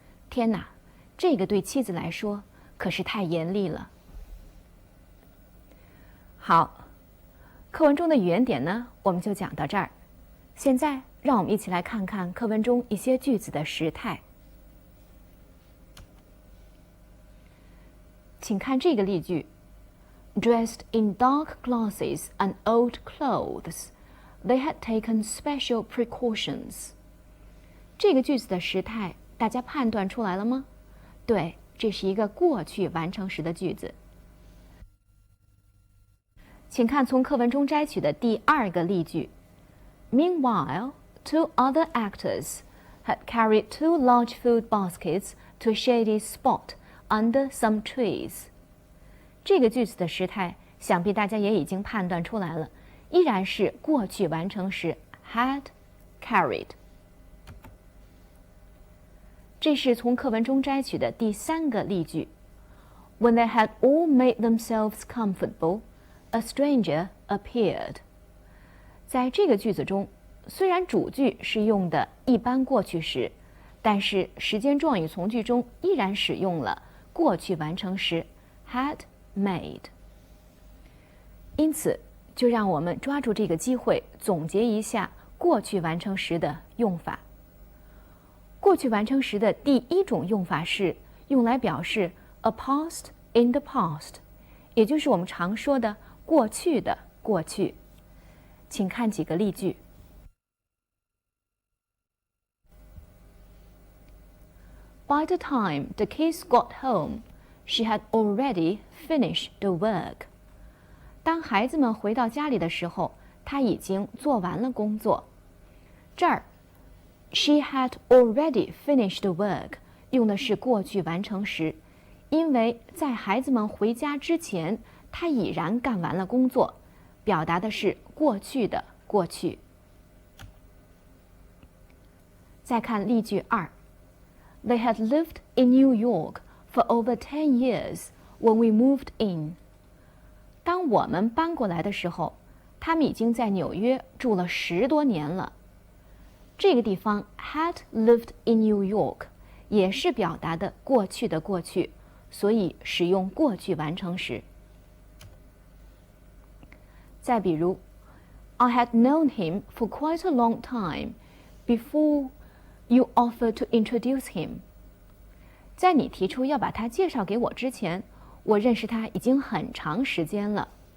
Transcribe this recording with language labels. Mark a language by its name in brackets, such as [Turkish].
[Chinese] 天哪，这个对妻子来说可是太严厉了。好，课文中的语言点呢，我们就讲到这儿。现在，让我们一起来看看课文中一些句子的时态。请看这个例句 [English] ：Dressed in dark glasses and old clothes, they had taken special precautions. [Chinese] 这个句子的时态，大家判断出来了吗？对，这是一个过去完成时的句子。请看从课文中摘取的第2个例句 [English] ：Meanwhile, 2 other actors had carried 2 large food baskets to a shady spot under some trees. [Chinese] 这个句子的时态，想必大家也已经判断出来了，依然是过去完成时 [English] had carried。 [Chinese] 这是从课文中摘取的第3个例句 [English] ：When they had all made themselves comfortable, a stranger appeared. [Chinese] 在这个句子中，虽然主句是用的一般过去时，但是时间状语从句中依然使用了过去完成时 [English] had made。 [Chinese] 因此，就让我们抓住这个机会总结一下过去完成时的用法。过去完成时的第1种用法是用来表示 [English] a past in the past， [Chinese] 也就是我们常说的过去的过去。请看几个例句。 [English] By the time the kids got home, she had already finished the work. [Chinese] 当孩子们回到家里的时候，她已经做完了工作。这儿 [English] she had already finished the work [Chinese] 用的是过去完成时，因为在孩子们回家之前，她已然干完了工作，表达的是过去的过去。再看例句2。 [English] They had lived in New York for over 10 years when we moved in. [Chinese] 当我们搬过来的时候，他们已经在纽约住了10多年了。这个地方 [English] had lived in New York [Chinese] 也是表达的过去的过去，所以使用过去完成时。再比如 [English] I had known him for quite a long time before you offered to introduce him. [Chinese] 在你提出要把他介绍给我之前，我认识他已经很长时间了。